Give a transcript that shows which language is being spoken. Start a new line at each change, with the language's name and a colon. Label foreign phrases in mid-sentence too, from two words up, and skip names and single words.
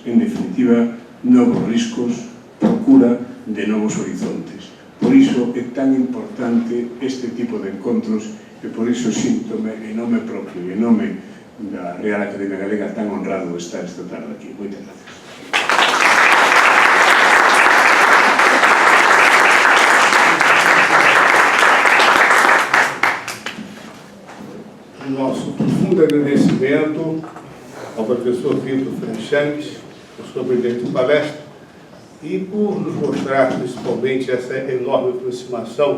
Galician: En definitiva, novos riscos, procura de novos horizontes. Por iso é tan importante este tipo de encontros e por iso síntome en nome propio e en nome da Real Academia Galega tan honrado de estar esta tarde aquí. Moitas gracias.
Portuguese: Nosso profundo agradecimento ao professor Vitor Franchantes por sua brilhante palestra e por nos mostrar principalmente essa enorme aproximação